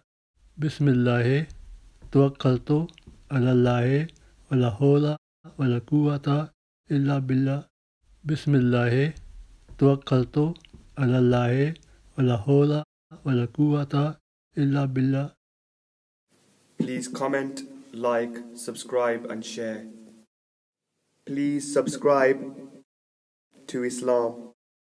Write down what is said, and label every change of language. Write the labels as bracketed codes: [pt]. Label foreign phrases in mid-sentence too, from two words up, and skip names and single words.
[ar] بسم الله، توكلت على الله، ولا حول ولا قوة إلا بالله. بسم الله، توكلت على الله، ولا حول ولا قوة إلا بالله. [en] Please comment, like, subscribe and share. Please subscribe to Islam.